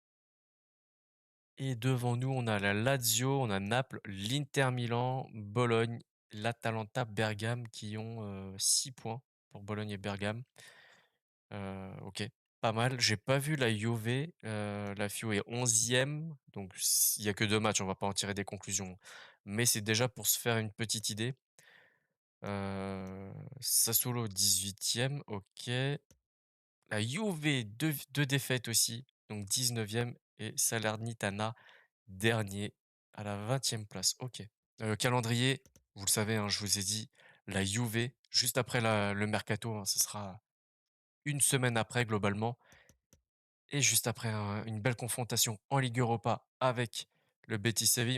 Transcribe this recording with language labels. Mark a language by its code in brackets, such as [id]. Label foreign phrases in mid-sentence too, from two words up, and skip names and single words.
[fr] Et devant nous, on a la Lazio, on a Naples, l'Inter Milan, Bologne, l'Atalanta, Bergame qui ont 6 points pour Bologne et Bergame. OK, pas mal. J'ai pas vu la Juve, la Fio est 11e, donc il y a que 2 matchs, on va pas en tirer des conclusions. Mais c'est déjà pour se faire une petite idée. Sassuolo 18e, OK. La Juve, 2 défaites aussi, donc 19e et Salernitana dernier à la 20e place. OK. Calendrier, vous le savez, hein, je vous ai dit, la Juve, juste après le mercato, hein, ce sera une semaine après globalement et juste après une belle confrontation en Ligue Europa avec le Betis Séville.